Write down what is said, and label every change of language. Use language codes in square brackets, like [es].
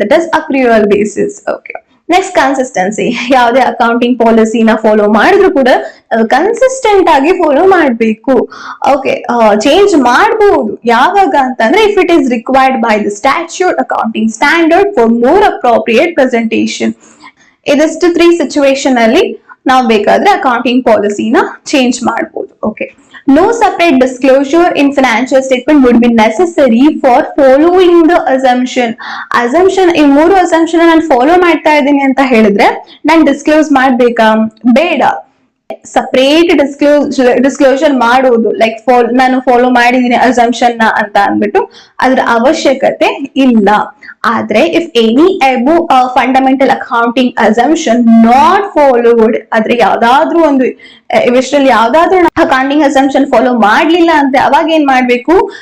[en] That is accrual basis. Okay. Next consistency, [kn] ಯಾವುದೇ accounting ಪಾಲಿಸಿನ follow ಮಾಡಿದ್ರು ಕೂಡ ಕನ್ಸಿಸ್ಟೆಂಟ್ ಆಗಿ ಫಾಲೋ ಮಾಡಬೇಕು. [en] okay, [kn] ಚೇಂಜ್ ಮಾಡಬಹುದು ಯಾವಾಗ ಅಂತಂದ್ರೆ [en] If it is required by the statute, accounting standard for more appropriate presentation. [kn] ಇದಷ್ಟು 3 situation ಅಲ್ಲಿ ನಾವು ಬೇಕಾದ್ರೆ ಅಕೌಂಟಿಂಗ್ ಪಾಲಿಸಿನ ಚೇಂಜ್ ಮಾಡಬಹುದು. [en] Okay. No separate disclosure in financial statement would be necessary for following the assumption. [kn] Assumption, ಈ 3 assumption ನಾನು follow ಮಾಡ್ತಾ ಇದ್ದೀನಿ ಅಂತ ಹೇಳಿದ್ರೆ ನಾನು ಡಿಸ್ಕ್ಲೋಸ್ ಮಾಡ್ಬೇಕಾ? ಬೇಡ. ಸಪರೇಟ್ ಡಿಸ್ಕ್ಲೋಸರ್ ಮಾಡೋದು, ಲೈಕ್ ನಾನು ಫಾಲೋ ಮಾಡಿದೀನಿ ಅಸಂಪ್ಷನ್ ನ ಅಂತ ಅಂದ್ಬಿಟ್ಟು ಅದ್ರ ಅವಶ್ಯಕತೆ ಇಲ್ಲ. ಆದ್ರೆ [en] if any above fundamental accounting assumption not followed, [kn] ಆದ್ರೆ ಯಾವ್ದಾದ್ರು ಒಂದು ಇವಿಷ್ಟರಲ್ಲಿ ಯಾವ್ದಾದ್ರು ಅಕೌಂಟಿಂಗ್ ಅಸಂಪ್ಷನ್ ಫಾಲೋ ಮಾಡ್ಲಿಲ್ಲ ಅಂದ್ರೆ ಅವಾಗ ಏನ್ ಮಾಡ್ಬೇಕು?